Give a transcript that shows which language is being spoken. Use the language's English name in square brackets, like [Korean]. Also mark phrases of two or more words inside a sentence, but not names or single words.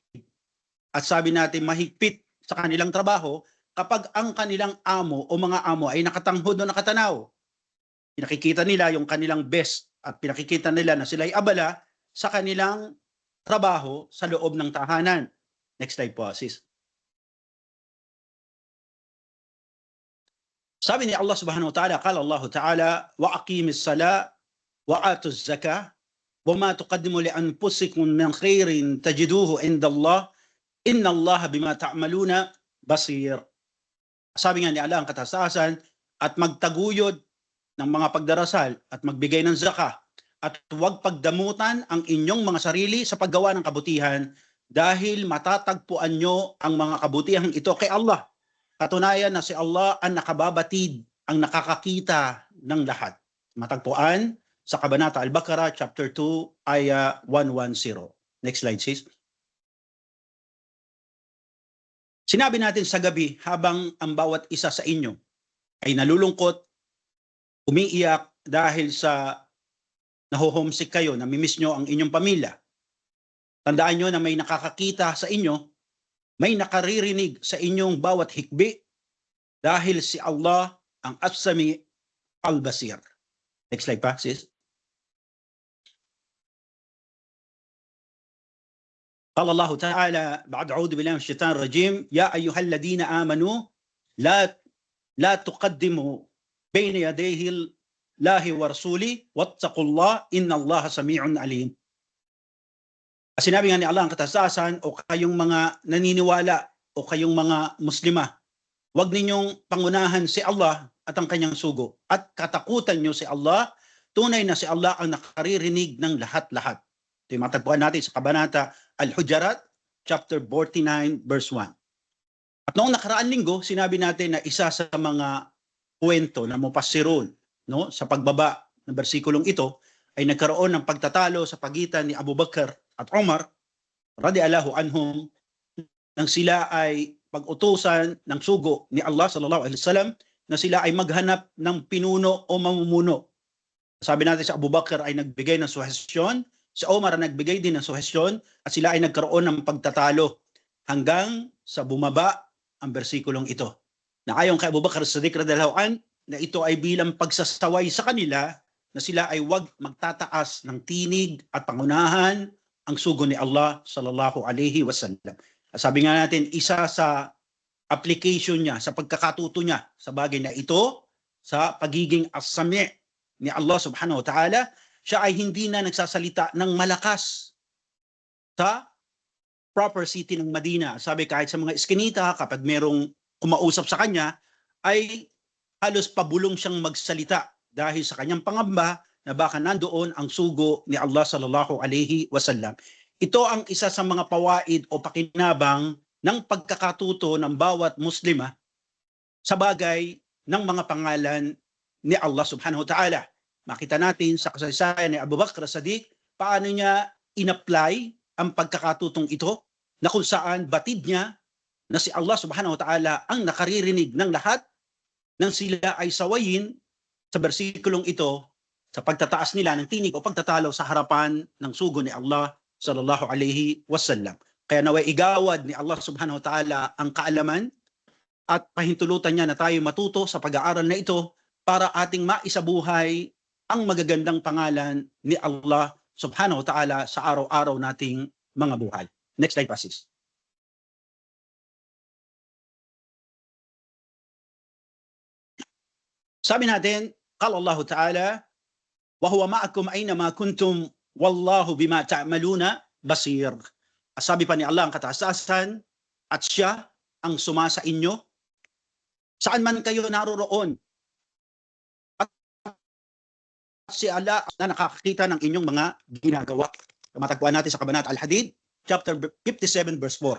[Filipino] At sabi natin mahigpit sa kanilang trabaho kapag ang kanilang amo o mga amo ay nakatanghod o nakatanaw. Pinakikita nila yung kanilang best at pinakikita nila na sila ay abala sa kanilang trabaho sa loob ng tahanan. [English] Next slide po, sis. [Filipino] Sabi ni [Arabic] الله سبحانه وتعالى قال الله تعالى وأقيموا الصلاة وآتوا الزكاة وما تقدموا لأنفسكم من خير تجدوه عند الله إن الله بما تعملون بصير. [Filipino] Sabi nga ni Allah ang katasasan, at magtaguyod ng mga pagdarasal at magbigay ng zakah, at huwag pagdamutan ang inyong mga sarili sa paggawa ng kabutihan, dahil matatagpuan nyo ang mga kabutihan ito kay Allah. Katunayan na si Allah ang nakababatid, ang nakakakita ng lahat. Matagpuan sa Kabanata Al-Baqarah, chapter 2, ayah 110. [English] Next slide, sis. [Filipino] Sinabi natin sa gabi, habang ang bawat isa sa inyo ay nalulungkot, umiiyak dahil sa naho-homesick kayo, namimiss nyo ang inyong pamilya. Tandaan nyo na may nakakakita sa inyo, may nakaririnig sa inyong bawat hikbi, dahil si Allah ang [Arabic] السميع البصير. [English] Next slide pa, sis. [Arabic] قال الله تعالى بعد أعوذ بالله من الشيطان الرجيم يا أيها الذين آمنوا لا تقدموا بين يديه الله ورسوله واتقوا الله إن الله سميع عليم. [Filipino] Sinabi nga ni Allah ang katasasan, o kayong mga naniniwala o kayong mga muslima, huwag ninyong pangunahan si Allah at ang kanyang sugo, at katakutan nyo si Allah. Tunay na si Allah ang nakaririnig ng lahat-lahat. Ito yung matagpuan natin sa Kabanata Al-Hujarat, [English] chapter 49, verse 1. [Filipino] At noong nakaraan linggo, sinabi natin na isa sa mga kwento na mufassirun, no, sa pagbaba ng bersikulong ito, ay nagkaroon ng pagtatalo sa pagitan ni Abu Bakr at Umar [Arabic] رضي الله عنهم, [Filipino] nang sila ay pag-utusan ng sugo ni Allah [Arabic] صلى الله عليه وسلم [Filipino] na sila ay maghanap ng pinuno o mamumuno. Sabi natin sa Abu Bakr ay nagbigay ng suhestyon, si Omar ay nagbigay din ng suhestyon, at sila ay nagkaroon ng pagtatalo hanggang sa bumaba ang bersikulong ito. Na ayon kay Abu Bakr as-Siddiq [Arabic] رضي الله عنه [Filipino] na ito ay bilang pagsasaway sa kanila na sila ay wag magtataas ng tinig at pangunahan ang sugo ni Allah [Arabic] صلى الله عليه وسلم. [Filipino] Sabi nga natin, isa sa application niya, sa pagkakatuto niya sa bagay na ito, sa pagiging as-sami' ni Allah [Arabic] سبحانه وتعالى, [Filipino] siya ay hindi na nagsasalita ng malakas sa [English] proper city [Filipino] ng Madina. Sabi kahit sa mga iskinita, kapag merong kumausap sa kanya, ay halos pabulong siyang magsalita dahil sa kanyang pangamba na baka nandoon ang sugo ni Allah [Arabic] صلى الله عليه وسلم. [Filipino] Ito ang isa sa mga pawaid o pakinabang ng pagkakatuto ng bawat Muslima sa bagay ng mga pangalan ni Allah [Arabic] سبحانه وتعالى. [Filipino] Makita natin sa kasaysayan ni Abu Bakr as-Siddiq paano niya in-apply ang pagkakatutong ito na kung saan batid niya na si Allah [Arabic] سبحانه وتعالى [Filipino] ang nakaririnig ng lahat nang sila ay sawayin sa bersikulong ito sa pagtataas nila ng tinig o pagtatalo sa harapan ng sugo ni Allah [Arabic] صلى الله عليه وسلم. [Filipino] Kaya naway igawad ni Allah [Arabic] سبحانه وتعالى [Filipino] ang kaalaman at pahintulutan niya na tayo matuto sa pag-aaral na ito para ating maisabuhay ang magagandang pangalan ni Allah [Arabic] سبحانه وتعالى [Filipino] sa araw-araw nating mga buhay. [English] Next slide, please. [Filipino] Sabi natin, [Arabic] قال الله تعالى وهو معكم أينما كنتم والله بما تعملون بصير. [Filipino] Sabi pa ni Allah ang kataasasan, at siya ang sumasa inyo saan man kayo naroroon. At si Allah na nakakakita ng inyong mga ginagawa. Matagpuan natin sa Kabanata Al-Hadid, [English] chapter 57, verse 4.